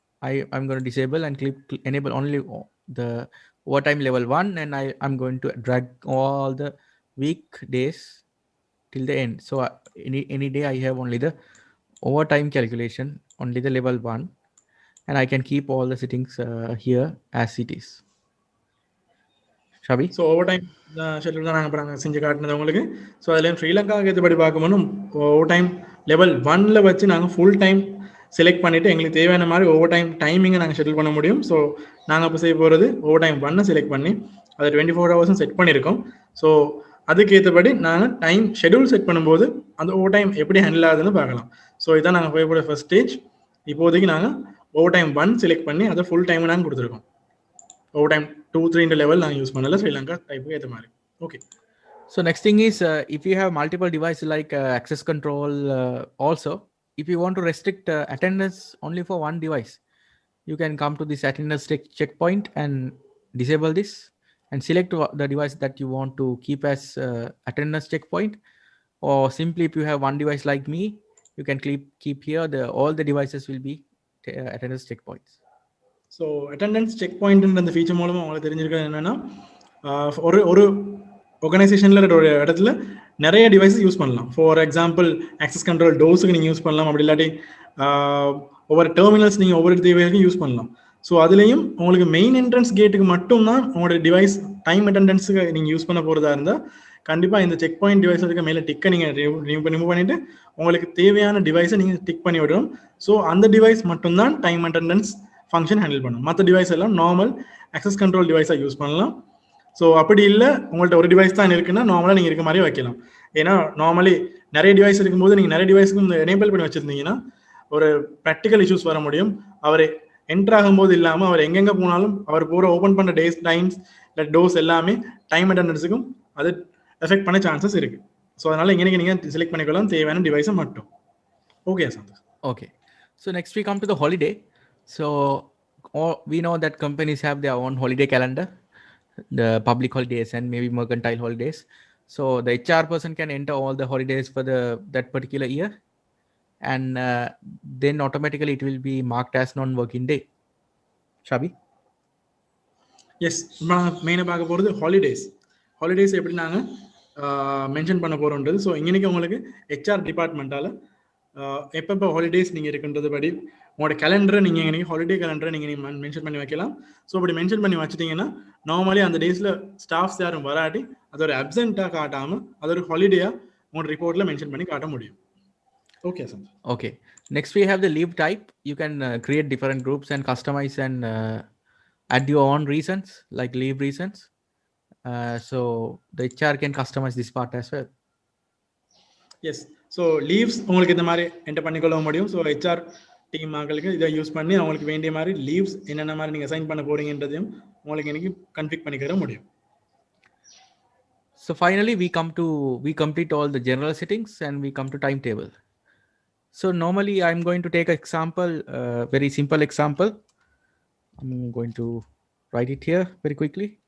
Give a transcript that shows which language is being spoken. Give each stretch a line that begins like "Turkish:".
English: I'm going to disable and enable only the overtime level 1, and I'm going to drag all the weekdays till the end. So any day I have only the overtime calculation, only the level 1, and I can keep all the settings here as it is. Shabi?
Tamil: So over time schedule தான் நாங்கள் இப்போ நாங்கள் செஞ்சு காட்டினது உங்களுக்கு. So அதில் ஸ்ரீலங்காவுக்கு ஏற்றபடி பார்க்கும்போது ஓவர் டைம் லெவல் 1ல் வச்சு நாங்கள் ஃபுல் டைம் செலக்ட் பண்ணிவிட்டு எங்களுக்கு தேவையான மாதிரி ஓவர் டைம் டைமிங்கை நாங்கள் ஷெட்யூல் பண்ண முடியும். ஸோ நாங்கள் இப்போ செய்ய போகிறது ஓவர் டைம் 1 செலக்ட் பண்ணி அதை 24 ஹவர்ஸும் செட் பண்ணியிருக்கோம். ஸோ அதுக்கேற்றபடி நாங்கள் டைம் ஷெட்யூல் செட் பண்ணும்போது அந்த ஓவர் டைம் எப்படி ஹேண்டில் ஆகுதுன்னு பார்க்கலாம். ஸோ இதான் நாங்கள் போய் ஃபர்ஸ்ட் ஸ்டேஜ். இப்போதைக்கு நாங்கள் ஓவர் டைம் 1 செலக்ட் பண்ணி அதை ஃபுல் டைம் நாங்கள் கொடுத்துருக்கோம். ஓவர் டைம் 2, 3 level நாங்கள் யூஸ் பண்ணல ஸ்ரீலங்கா டைப்புக்கு ஏற்ற மாதிரி. Okay.
English: So next thing is if you have multiple devices like access control also, if you want to restrict attendance only for one device, you can come to this attendance checkpoint and disable this and select the device that you want to keep as attendance checkpoint. Or simply if you have one device like me, you can keep here all the devices will be attendance checkpoints.
Tamil: So attendance check பாயிண்ட்ன்ற அந்த feature மூலமாக உங்களுக்கு தெரிஞ்சிருக்கிறது என்னென்னா, ஒரு ஆர்கனைசேஷனில் ஒரு இடத்துல நிறைய devices use பண்ணலாம். For example access control டோர்ஸுக்கு நீங்கள் யூஸ் பண்ணலாம், அப்படி இல்லாட்டி ஒவ்வொரு டெர்மினல்ஸ் நீங்கள் ஒவ்வொரு தேவைக்கும் யூஸ் பண்ணலாம். ஸோ அதுலேயும் உங்களுக்கு மெயின் என்ட்ரன்ஸ் கேட்டுக்கு மட்டும்தான் உங்களோட டிவைஸ் டைம் அட்டெண்டன்ஸுக்கு நீங்கள் யூஸ் பண்ண போகிறதா இருந்தால் கண்டிப்பாக இந்த செக் பாயிண்ட் டிவைஸ் இருக்க மேலே டிக்கை நீங்கள் ரிமூவ் பண்ணிவிட்டு உங்களுக்கு தேவையான டிவைஸை நீங்கள் டிக் பண்ணி விடணும். ஸோ அந்த டிவைஸ் மட்டும்தான் டைம் அட்டெண்டன்ஸ் ஃபங்க்ஷன் ஹேண்டில் பண்ணும். மற்ற டிவைஸ் எல்லாம் நார்மல் ஆக்சஸ் கண்ட்ரோல் டிவைஸாக யூஸ் பண்ணலாம். ஸோ அப்படி இல்லை உங்கள்கிட்ட ஒரு டிவைஸ் தான் இருக்குன்னா நார்மலாக நீங்கள் இருக்க மாதிரி வைக்கலாம். ஏன்னா நார்மலி நிறைய டிவைஸ் இருக்கும்போது நீங்கள் நிறைய டிவைஸுக்கு எனேபிள் பண்ணி வச்சுருந்தீங்கன்னா ஒரு ப்ராக்டிக்கல் இஷ்யூஸ் வர முடியும். அவர் என்டர் ஆகும்போது இல்லாமல் அவர் எங்கெங்கே போனாலும் அவர் பூரா ஓப்பன் பண்ணுற டேஸ் டைம்ஸ் இல்லை டோஸ் எல்லாமே டைம் அட்டெண்டன்ஸுக்கும் அது எஃபெக்ட் பண்ண சான்சஸ் இருக்குது. ஸோ அதனால் இங்கே நீங்கள் செலக்ட் பண்ணிக்கலாம் தேவையான டிவைஸை மட்டும். Okay sir. Okay.
English: So next we come to the holiday. So we know that companies have their own holiday calendar, the public holidays and maybe mercantile holidays. So the HR person can enter all the holidays for that particular year, and then automatically it will be marked as non-working day. Shabi?
Tamil: S, இப்போ நாங்கள் மெயினாக பார்க்க போகிறது holidays எப்படி நாங்கள் mention பண்ண போகிறோன்றது. So இன்றைக்கி உங்களுக்கு HR டிபார்ட்மெண்ட்டால் எப்பப்போ ஹாலிடேஸ் நீங்கள் இருக்குன்றது படி உங்களோட கேலண்டரை நீங்கள் இன்றைக்கி ஹாலிடே கேலண்டரை நீங்கள் மென்ஷன் பண்ணி வைக்கலாம். ஸோ அப்படி மென்ஷன் பண்ணி வச்சுட்டிங்கன்னா நார்மலி அந்த டேஸில் ஸ்டாஃப்ஸ் யாரும் வராட்டி அது ஒரு அப்சென்ட்டாக காட்டாமல் அது ஒரு ஹாலிடேயாக உங்களோட ரிப்போர்ட்டில் மென்ஷன் பண்ணி காட்ட முடியும். Okay sir. Okay.
English: Next we have the leave type. You can create different groups and customize and add your own reasons like leave reasons. So the HR can customize this part as well. Yes.
Tamil: So leaves உங்களுக்கு இந்த மாதிரி enter பண்ணிக்கொள்ள முடியும். So HR team ஆட்களுக்கு இதை use பண்ணி அவங்களுக்கு வேண்டிய மாதிரி லீவ்ஸ் என்னென்ன மாதிரி நீங்கள் அசைன் பண்ண போறீங்கன்றதையும் உங்களுக்கு இன்னைக்கு கன்ஃபிக் பண்ணிக்கிற முடியும்.
English: So finally we complete all the general settings and we come to timetable. So normally I'm going to take an example, very simple example. I'm going to write it here very quickly.